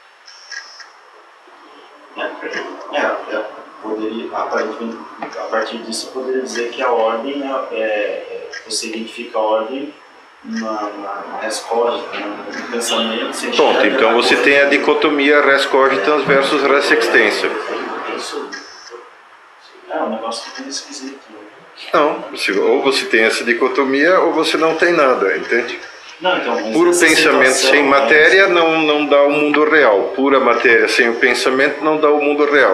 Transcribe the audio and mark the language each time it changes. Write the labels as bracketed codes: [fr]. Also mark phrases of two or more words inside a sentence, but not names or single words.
[pt] Poderia, aparentemente, a partir disso, poderia dizer que a ordem você identifica a ordem na [la] res cogitans, [pt] no pensamento. Pronto, então você tem a dicotomia [la] res cogitans versus res extensa. [pt] Um negócio que tem esquisito. Não, ou você tem essa dicotomia ou você não tem nada, entende? Não, então, puro pensamento sem matéria não dá o mundo real. Pura matéria sem o pensamento não dá o mundo real.